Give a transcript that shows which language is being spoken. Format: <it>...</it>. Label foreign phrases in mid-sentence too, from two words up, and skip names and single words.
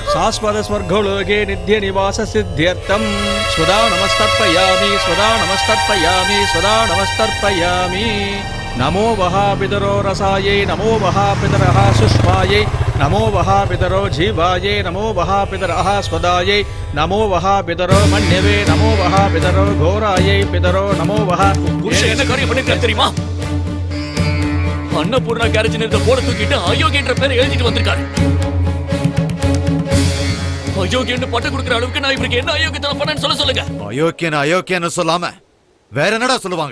<sa>शाश्वत स्वर्गलोके नित्य निवास सिद्ध्यर्थं स्वदा नमस्तर्पयामि स्वदा नमस्तर्पयामि स्वदा नमस्तर्पयामि नमो वहा पितरो रसायै नमो वहा पितरः सुष्मायै नमो वहा पितरो जीवायै नमो वहा पितरः स्वदायै नमो वहा पितरो मन्यवे नमो वहा पितरो घोरायै पितरो नमो वहा</sa> <ta>புருஷன் என்ன காரியம் பண்ணிருக்காரு தெரியுமா? அன்னபூர்ணா கேரேஜ் நிறுத்த போட தூக்கிட்டு அயோக்கியன்ற பேரை எழுதிட்டு வந்திருக்காரு. அயோக்கியன்னு பட்டம் கொடுக்குற அளவுக்கு நான் இவருக்கு என்ன அயோக்கியத்தனம் பண்ணேன்னு சொல்லுங்க. அயோக்கியன்னு சொல்லாம வேற என்னடா சொல்லுவாங்க?</ta>